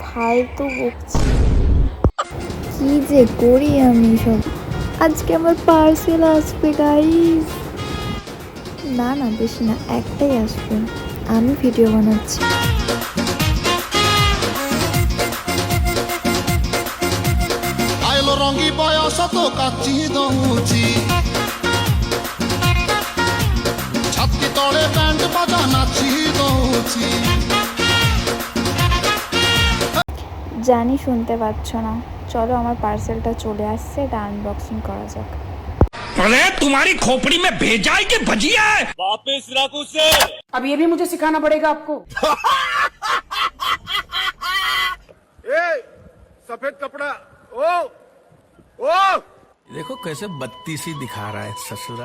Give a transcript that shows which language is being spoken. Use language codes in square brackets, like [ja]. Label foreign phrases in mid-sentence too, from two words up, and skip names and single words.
[bn] ফালতু বকছি। কি যে করি আমি সব। আজকে আমার পার্সেল আসবে গাইস। না না, বেশি না, একটাই আসবে। আমি ভিডিও বানাচ্ছি। [or] ଆଇଲୋ ରଙ୍ଗୀ ବୟସ ତ କାଚି ଦଉଛି ଛାତି ତଳେ ବ୍ୟାଣ୍ଡ ବାଜା ନାଚି ଦଉଛି। [bn] জানি শুনতে পাচ্ছ না, চলো আমার পার্সেলটা চলে আসছে, এটা আনবক্সিং করা যাক। [hi] अरे तुम्हारी खोपड़ी में भेजा है कि भजिया है? वापस रख उसे। अब ये भी मुझे सिखाना पड़ेगा आपको। ए, सफेद कपड़ा। ओ ओ देखो कैसे बत्तीसी दिखा रहा है ससुरा।